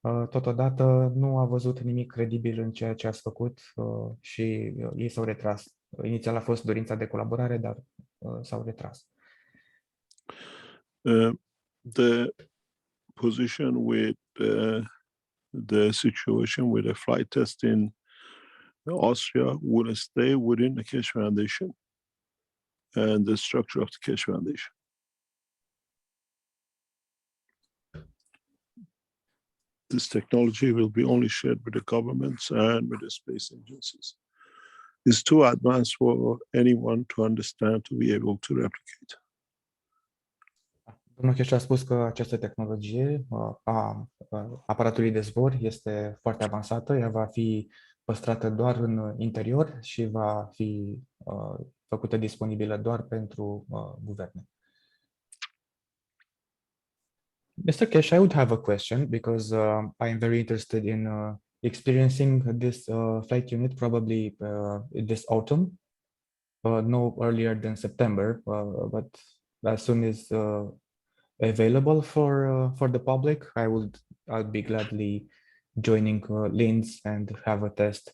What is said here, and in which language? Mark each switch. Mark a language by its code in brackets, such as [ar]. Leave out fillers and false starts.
[ro] Totodată nu a văzut nimic credibil în ceea ce ați făcut și ei s-au retras. Inițial a fost dorința de colaborare, dar s-au retras. [en] The position with the situation with the flight test in Austria will stay within the Keshe Foundation and the structure of the Keshe Foundation. This technology will be only shared with the governments and with the space agencies. It's too advanced for anyone to understand, to be able to replicate. [ro] Domnul Keshe a spus că această tehnologie a aparatului de zbor este foarte avansată, ea va fi păstrată doar în interior și va fi făcută disponibilă doar pentru guverne. [en] Mr. Keshe, I would have a question because I am very interested in experiencing this flight unit probably this autumn, no earlier than September, but as soon as available for the public, I'll be gladly joining Linz and have a test.